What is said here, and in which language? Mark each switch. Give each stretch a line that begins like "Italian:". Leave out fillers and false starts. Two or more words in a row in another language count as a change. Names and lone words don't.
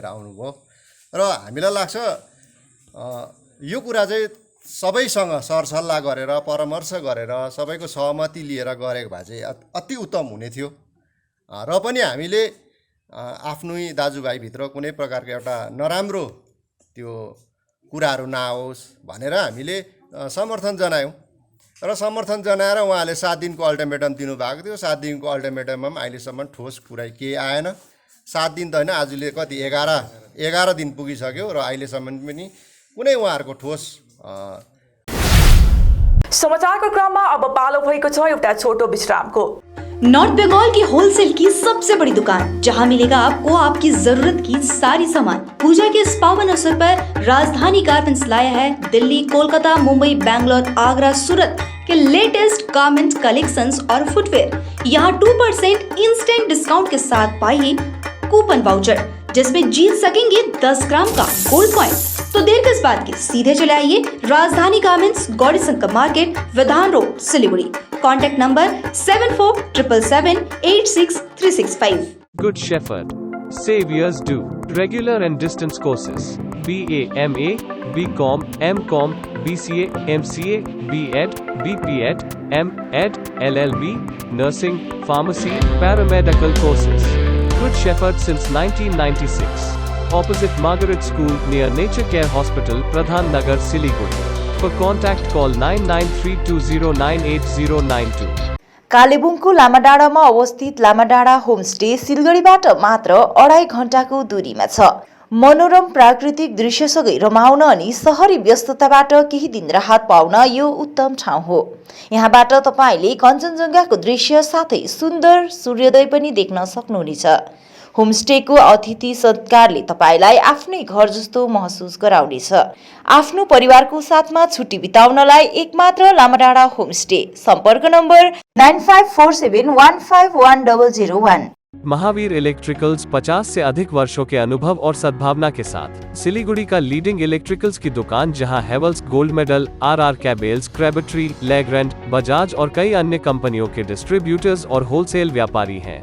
Nepali: आउनुभयो र हामीलाई लाग्छ यो कुरा चाहिँ सबैसँग सरसल्लाह गरेर परामर्श गरेर सबैको सहमति लिएर गरेको भए चाहिँ अति उत्तम हुने थियो र पनि हामीले आफ्नै दाजुभाइभित्र कुनै प्रकारको एउटा नराम्रो त्यो कुराहरू नआओस् भनेर हामीले समर्थन जनायौँ र समर्थन जनाएर उहाँले 7 दिनको अल्टिमेटम दिनुभएको थियो। 7 दिनको अल्टिमेटममा पनि अहिलेसम्म ठोस कुरा केही आएन। 7 दिन त होइन, आजले कति 11 दिन पुगिसक्यो र अहिलेसम्म पनि कुनै उहाँहरूको ठोस समाचारको क्रममा अब पालो भएको छ एउटा छोटो विश्रामको।
Hindi: नॉर्थ बंगाल की होलसेल की सबसे बड़ी दुकान, जहां मिलेगा आपको आपकी जरूरत की सारी सामान। पूजा के इस पावन अवसर पर राजधानी गारमेंट्स लाया है दिल्ली, कोलकाता, मुंबई, बैंगलोर, आगरा, सूरत के
English: latest garment collections
Hindi: और फुटवेयर। यहाँ 2%
English: instant discount
Hindi: के साथ पाइए
English: coupon voucher,
Hindi: जिसमें जीत सकेंगे 10 ग्राम का
English: gold coin.
Hindi: तो देर किस बात की, सीधे चले आइए राजधानी गारमेंट्स, गौरी शंकर मार्केट, विधान रोड, सिलीगुड़ी।
English: contact number
Hindi: 7477786365।
English: Good Shepherd. Saviors do regular and distance courses. BA, MA, BCom, MCom, BCA, MCA, BEd, BPEd, MEd, LLB, nursing, pharmacy, paramedical courses. Good Shepherd since 1996. Opposite Margaret School near Nature Care Hospital, Pradhan Nagar, Siliguri. For contact call 9932098092.
Nepali: कालेबुङको लामाडाँडामा अवस्थित लामाडाँडा होमस्टे सिलगढीबाट मात्र 2.5 घण्टाको दूरीमा छ। मनोरम प्राकृतिक दृश्यसँगै रमाउन अनि शहरी व्यस्तताबाट केही दिन राहत पाउन यो उत्तम ठाउँ हो। यहाँबाट तपाईले कञ्चनजङ्घाको दृश्य साथै सुन्दर सूर्योदय पनि देख्न सक्नुहुनेछ। होमस्टेको अतिथि सत्कारले तपाईलाई आफ्नै घर जस्तो महसुस गराउनेछ। आफ्नो परिवारको साथमा छुट्टी बिताउनलाई एकमात्र लामाडाँडा होमस्टे। सम्पर्क नम्बर 9547151001।
Hindi: महावीर इलेक्ट्रिकल्स 50 से अधिक वर्षों के अनुभव और सद्भावना के साथ सिलीगुड़ी का
English: leading electricals
Hindi: की दुकान, जहां हेवल्स गोल्ड मेडल, RR कैबल्स, क्रेबट्री, लेग्रैंड, बजाज और कई अन्य कंपनियों के डिस्ट्रीब्यूटर्स और होलसेल व्यापारी हैं।